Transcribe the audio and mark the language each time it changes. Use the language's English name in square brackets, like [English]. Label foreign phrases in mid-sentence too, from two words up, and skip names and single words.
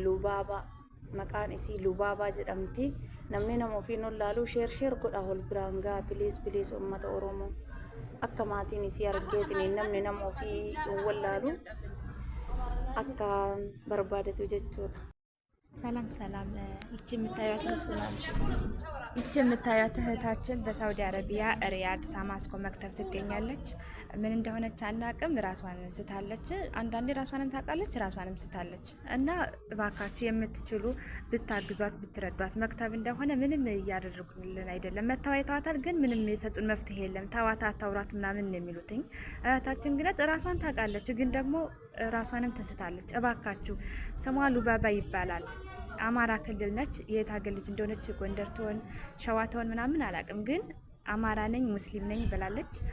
[Oromo] Maqaan isii Lubaabaa jedhamti. Namni nama ofiin ollaalu sheer godha hol biraan gaa biliis uummata Oromoo akka maatiin isii argeetiin namni nama ofii wallaalu akka barbaadatu jechuudha. [Amharic] ሰላም ይቺ የምታዩት እህታችን በሳውዲ አረቢያ ሪያድ ሳማስኮ መክተብ ትገኛለች። ምን እንደሆነች አናቅም። ራሷን ስታለች፣ አንዳንዴ ራሷንም ታውቃለች፣ ራሷንም ስታለች እና እባካችሁ የምትችሉ ብታግዟት ብትረዷት። መክተብ እንደሆነ ምንም እያደረጉልን አይደለም። መታወይቷታል ግን ምንም የሰጡን መፍትሄ የለም። ታዋታ አታውራት ምናምን ነው የሚሉትኝ። እህታችን ግን ራሷን ታውቃለች፣ ግን ደግሞ ራሷንም ተስታለች። እባካችሁ ስሟ ሉባባ ይባላል። አማራ ክልል ነች። የት ሀገር ልጅ እንደሆነች ጎንደር ትሆን ሸዋ ትሆን ምናምን አላውቅም፣ ግን አማራ ነኝ ሙስሊም ነኝ ብላለች።